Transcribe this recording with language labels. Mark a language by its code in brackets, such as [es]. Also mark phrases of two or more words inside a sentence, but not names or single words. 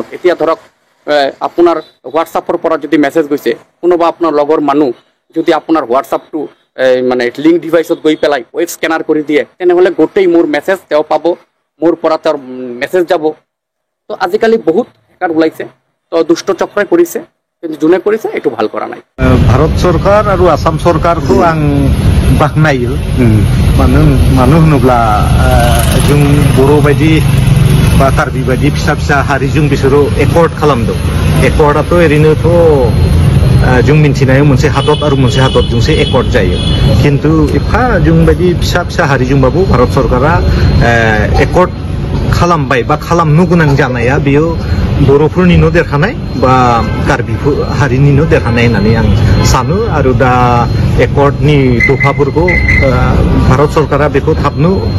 [as] এতিয়া ধৰক আপোনাৰ হোৱাটছআপৰ পৰা যদি মেছেজ গৈছে, কোনোবা আপোনাৰ লগৰ মানুহ যদি আপোনাৰ হোৱাটছআপটো মানে লিংক ডিভাইচত গৈ পেলাই [en] web scanner [as] কৰি দিয়ে, তেনেহ'লে গোটেই মোৰ মেছেজ তেওঁ পাব, মোৰ পৰা তেওঁৰ মেছেজ যাব। তো আজিকালি বহুত হেকাৰ ওলাইছে, তো দুষ্ট চক্ৰই কৰিছে। কিন্তু যোনে কৰিছে এইটো ভাল কৰা নাই ভাৰত চৰকাৰ আৰু আসাম [brx] চৰকাৰखौ आं बाख्नायो मानो होनोब्ला जों बर' बायदि बा कार्बि बायदि फिसा फिसा हारिजों बिसोरो एकर्ड खालामदों एकर्डआथ' ओरैनोथ' जों मिन्थिनायाव मोनसे हादर आरो मोनसे हादरजोंसो एकर्ड जायो खिन्थु एफा जों बायदि फिसा फिसा हारिजोंबाबो भारत सरकारा एकर्ड खालामबाय बा खालामनो गोनां जानाया बेयो बर'फोरनिनो देरहानाय बा कार्बि हारिनिनो देरहानाय होननानै आं सानो आरो दा एकर्डनि दफाफोरखौ भारत सरकारा बेखौ थाबनो